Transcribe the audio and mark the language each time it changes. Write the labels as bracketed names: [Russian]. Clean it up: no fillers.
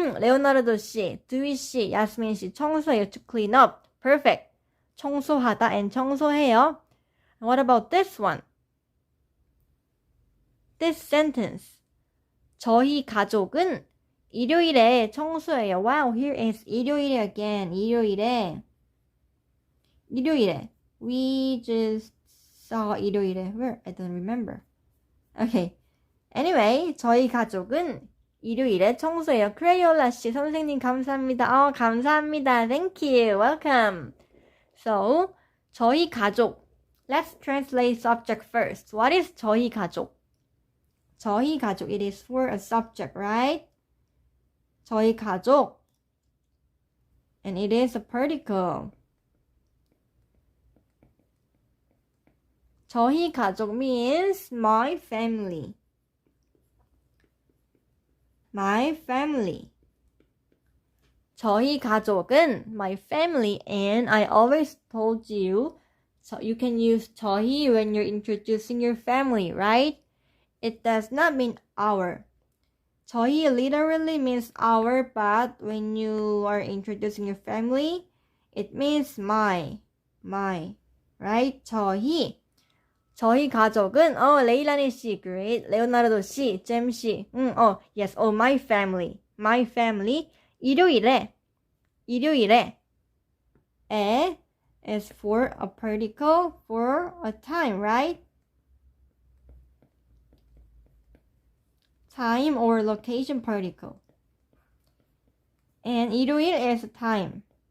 [Korean] 레오나르도 씨, 드위 씨, 야스민 씨, 청소해요. [English] To clean up. Perfect. [Korean] 청소하다 and 청소해요. [English] What about this one? This sentence. [Korean] 저희 가족은 일요일에 청소해요. [English] Wow, here is 일요일에 again. [Korean] 일요일에. [English] We just saw 일요일에. Where? I don't remember. Okay. [Korean] Anyway, 저희 가족은 일요일에 청소해요. 크레이올라 씨, 선생님 감사합니다. [English] 감사합니다. Thank you. Welcome. So, 저희 가족. Let's translate subject first. What is 저희 가족? [Korean] 저희 가족. [English] It is for a subject, right? 저희 가족. And it is a particle. 저희 가족 means my family. My family. 저희 가족은 my family, and I always told you, so you can use 저희 when you're introducing your family, right? It does not mean our. 저희 literally means our, but when you are introducing your family, it means my, right? 저희 가족은 레일라니 씨, great. 레오나르도 씨, 잼 씨, yes, my family. 일요일에 에 is for a particle for a time, right? Time or location particle. And 일요일 is a time.